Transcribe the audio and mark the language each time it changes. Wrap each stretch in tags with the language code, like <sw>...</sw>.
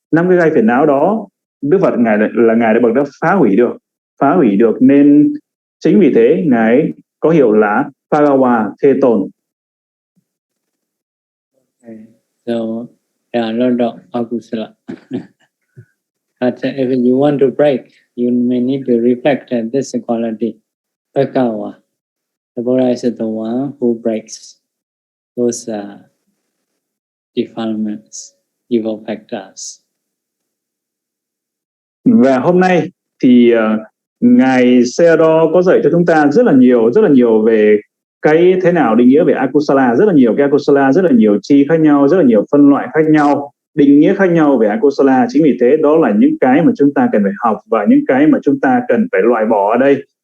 <vi>5 cái gai phiền não đó Đức Phật ngài đã bậc đã phá hủy được, nên chính vì thế ngài có hiệu là Bhagawa Thế Tôn.</vi> <en>Okay. So there are a lot of akusala. But if you want to break, you may need to reflect that this quality, Bhagawa, the Buddha is the one who breaks those defilements, evil factors.</en> <vi>Và hôm nay thì ngài Sayadaw có dạy cho chúng ta rất là nhiều về cái thế nào định nghĩa về akusala, rất là nhiều cái akusala, rất là nhiều chi khác nhau, rất là nhiều phân loại khác nhau, định nghĩa khác nhau về akusala. Chính vì thế đó là những cái mà chúng ta cần phải học và những cái mà chúng ta cần phải loại bỏ ở đây.</vi>